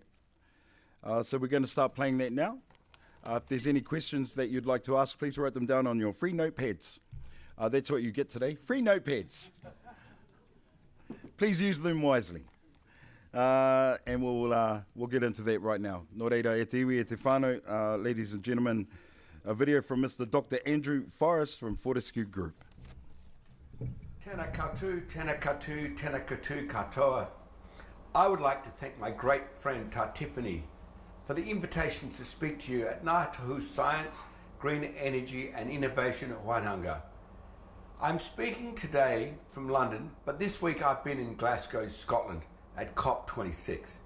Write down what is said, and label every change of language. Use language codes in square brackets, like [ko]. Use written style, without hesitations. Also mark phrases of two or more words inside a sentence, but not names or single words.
[en] So we're going to start playing that now. If there's any questions that you'd like to ask, please write them down on your free notepads. That's what you get today, free notepads. Please use them wisely. And we'll get into that right now. [mi] Nō reira, e te iwi, e te whānau, [en] ladies and gentlemen, a video from Mr. Dr. Andrew Forrest from Fortescue Group. [mi] Tēnā koutou, tēnā koutou, tēnā koutou katoa. [en] I would like to thank my great friend Tiffany for the invitation to speak to you at Ngā Tahu Science, Green Energy and Innovation at Wānanga. I'm speaking today from London, but this week I've been in Glasgow, Scotland at COP26.